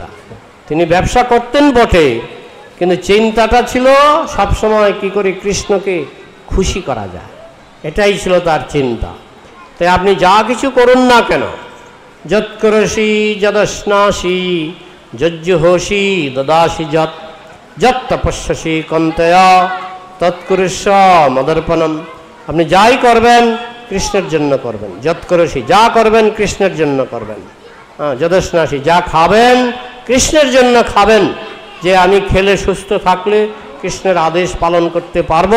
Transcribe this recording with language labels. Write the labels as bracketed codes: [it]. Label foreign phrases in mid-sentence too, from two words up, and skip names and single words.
[bn] তিনি ব্যবসা করতেন বটে, কিন্তু চিন্তাটা ছিল সবসময় কি করে কৃষ্ণকে খুশি করা যায়, এটাই ছিল তার চিন্তা। তাই আপনি যা কিছু করুন না কেন, [sa] যৎকরসি যদশ্নাসি যজ্জুহোষি দদাসি যৎ যৎ তপস্যসি কন্তয়া তৎকুরুষ্য মদর্পণম। [bn] আপনি যাই করবেন কৃষ্ণের জন্য করবেন। যৎকরসি, যা করবেন কৃষ্ণের জন্য করবেন। যদশ্নাসি, যা খাবেন কৃষ্ণের জন্য খাবেন। যে আমি খেলে সুস্থ থাকলে কৃষ্ণের আদেশ পালন করতে পারবো।